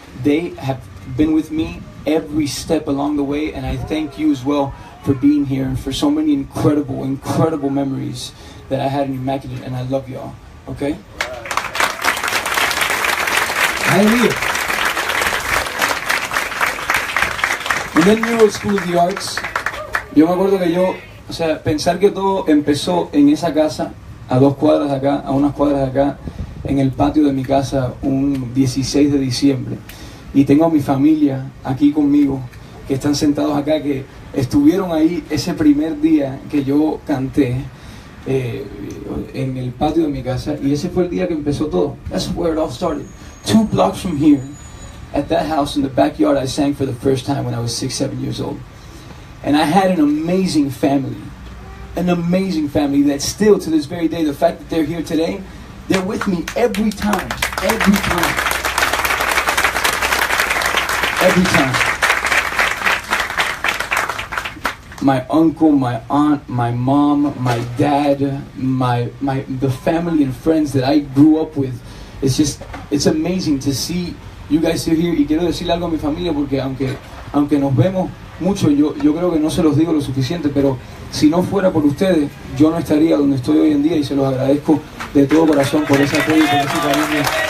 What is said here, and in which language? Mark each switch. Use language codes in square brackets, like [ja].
[en] They have been with me every step along the way, and I thank you as well for being here and for so many incredible memories that I had in Immaculate, and I love y'all, okay? Hallelujah. And then Nueva School of the Arts. [es] Yo me acuerdo que pensar que todo empezó en esa casa, a 2 cuadras de acá, a unas cuadras de acá, en el patio de mi casa un 16 de diciembre. Y tengo a mi familia aquí conmigo, que están sentados acá, que estuvieron ahí ese primer día que yo canté en el patio de mi casa. Y ese fue el día que empezó todo. [en] That's where it all started. 2 blocks from here, at that house in the backyard, I sang for the first time when I was 6, 7 years old. And I had an amazing family that still to this very day, the fact that they're here today, they're with me every time. My uncle, my aunt, my mom, my dad, the family and friends that I grew up with. It's amazing to see you guys still here. [es] Y quiero decirle algo a mi familia, porque aunque nos vemos mucho, yo creo que no se los digo lo suficiente, pero si no fuera por ustedes, yo no estaría donde estoy hoy en día, y se los agradezco de todo corazón por ese apoyo y por ese cariño.